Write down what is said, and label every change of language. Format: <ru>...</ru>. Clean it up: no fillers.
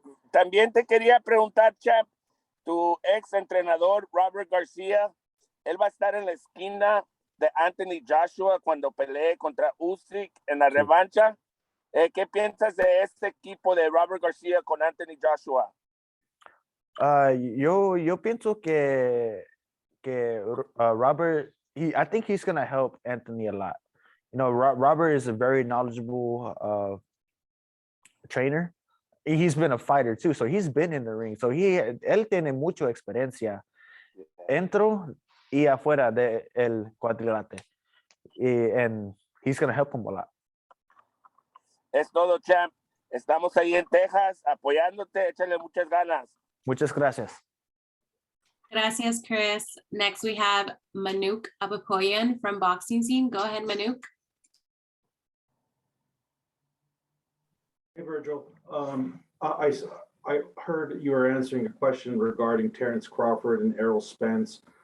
<es>También te quería preguntar, champ, tu ex entrenador Robert Garcia, él va a estar en la esquina de Anthony Joshua cuando pelee contra Usyk en la revancha. ¿Qué piensas de este equipo de Robert Garcia con Anthony Joshua? Yo pienso que</es> <en>Robert, I think he's gonna help Anthony a lot. You know, Robert is a very knowledgeable trainer. He's been a fighter too, so he's been in the ring.</en> <es>So él tiene mucha experiencia dentro y afuera de el cuadrilátero,</es> <en>and he's gonna help him a lot.</en> <es>Es todo, champ. Estamos ahí en Texas apoyándote. Échale muchas ganas. Muchas gracias. Gracias, Chris.</es> <en>Next, we have Manuk Abapoyan from Boxing Scene. Go ahead, Manuk. Hey, Vergil. I heard you were answering a question regarding Terrence Crawford and Errol Spence.</en>